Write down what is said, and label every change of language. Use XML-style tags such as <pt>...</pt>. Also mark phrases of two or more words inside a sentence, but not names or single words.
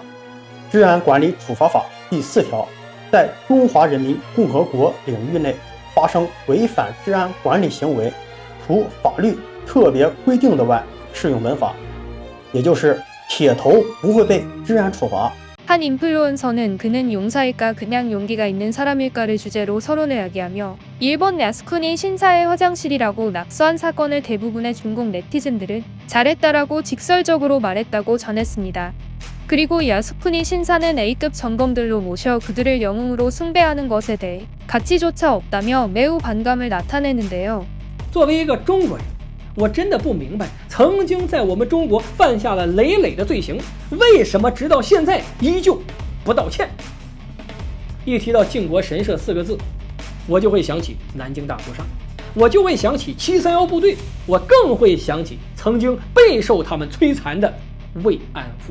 <zh>治安管理处罚法第4条，在中华人民共和国领域内发生违反治安管理行为，除法律特别规定的外，适用本法，也就是铁头不会被治安处罚。</zh> <ko>한 인플루언서는 그는 용사일까 그냥 용기가 있는 사람일까를 주제로 서론을 야기하며 일본 야스쿠니 신사의 화장실이라고 낙서한 사건을 대부분의 중국 네티즌들은 잘했다라고 직설적으로 말했다고 전했습니다. 그리고 야스쿠니 신사는 A급 전검들로 모셔 그들을 영웅으로 숭배하는 것에 대해 가치조차 없다며 매우 반감을 나타내는데요.</ko> <zh>作为一个中国人，我真的不明白，曾经在我们中国犯下了累累的罪行，为什么直到现在依旧不道歉？一提到靖国神社4个字，我就会想起南京大屠杀，我就会想起731部队，我更会想起曾经备受他们摧残的慰安妇。</zh>